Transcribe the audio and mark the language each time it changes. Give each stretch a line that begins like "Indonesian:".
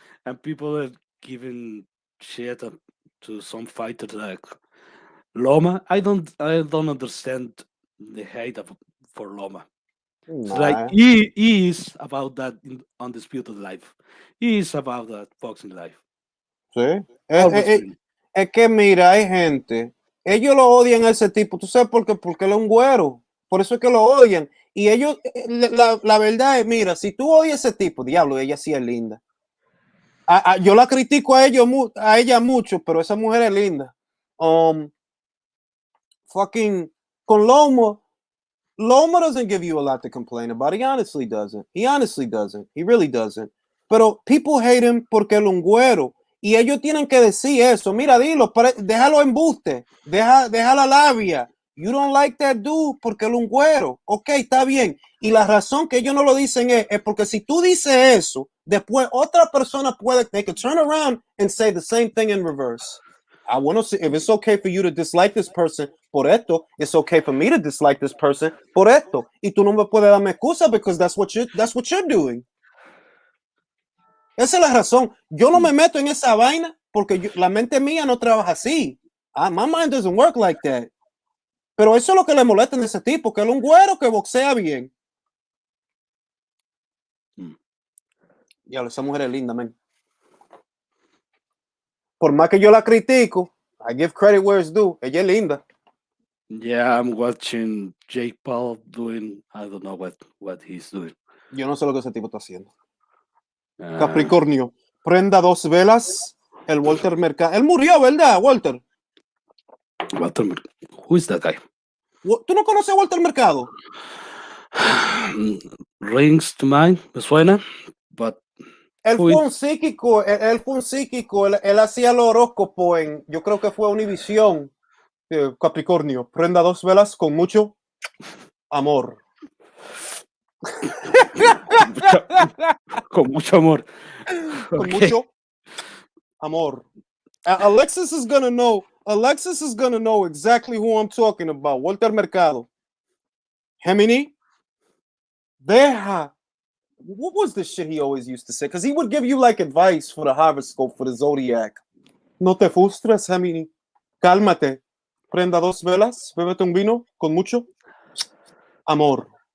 English: And people are giving shit to some fighters like Loma. I don't understand the hate for Loma. It's like Nah. he is about that undisputed life. He is about that boxing life.
Spanish: Sí.
English: Always been.
Spanish: Es que mira, hay gente, ellos lo odian a ese tipo. ¿Tú sabes por qué? Porque él es un güero. Por eso es que lo odian. Y ellos, la verdad es, mira, si tú odias a ese tipo, diablo, ella sí es linda. Yo la critico a ella mucho, pero esa mujer es linda.
English: Fucking con Loma doesn't give you a lot to complain about. He honestly doesn't. He honestly doesn't. He really doesn't. Pero people hate him
Spanish: porque él es un güero. Y ellos tienen que decir eso. Mira, dilo, déjalo embuste. Deja la labia.
English: You don't like that dude
Spanish: porque él es un güero. Ok, está bien. Y la razón que ellos no lo dicen es porque si tú dices eso, después otra persona
English: they could turn around and say the same thing in reverse.
Spanish: I want to see if it's okay for you to dislike this person por esto, it's okay for me to dislike this person por esto. Y tú no me puedes darme excusa
English: because that's what you're doing.
Spanish: Esa es la razón. Yo no me meto en esa vaina porque la mente mía no trabaja así.
English: My mind doesn't work like that.
Spanish: Pero eso es lo que le molesta en ese tipo, que él es un güero que boxea bien. Ya, esa mujer es linda, man. Por más que yo la critico,
English: I give credit where it's due.
Spanish: Ella es linda.
English: Yeah, I'm watching Jake Paul doing, I don't know what he's doing.
Spanish: Yo no sé lo que ese tipo está haciendo. Capricornio, prenda 2 velas. El Walter Mercado. Él murió, ¿verdad, Walter?
English: Who is that guy?
Spanish: ¿Tú no conoces a Walter Mercado?
English: Rings to mind,
Spanish: me suena,
English: but
Spanish: él fue un psíquico, él hacía el horóscopo yo creo que fue Univisión. Capricornio, prenda 2 velas con mucho amor. Con mucho amor. Con mucho amor.
English: Alexis is gonna know exactly who I'm talking about. Walter Mercado. Gemini. Deja. What was the shit he always used to say? Because he would give you like advice for the horoscope for the zodiac.
Spanish: No te frustres, Gemini. Cálmate. Prenda 2 velas. Bébete un vino con mucho amor.